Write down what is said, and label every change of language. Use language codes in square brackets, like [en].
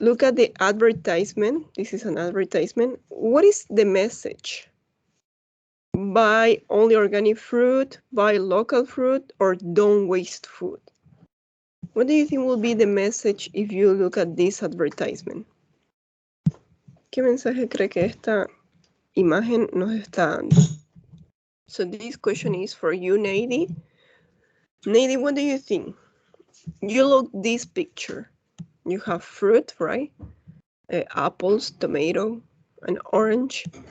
[en] Look at the advertisement. This is an advertisement. What is the message? Buy only organic fruit, buy local fruit, or don't waste food. What do you think will be the message if you look at this advertisement? [es] ¿Qué mensaje cree que esta imagen nos está dando? [en] So this question is for you, Nady. Nady, what do you think? You look this picture. You have fruit, right? Apples, tomato, and orange.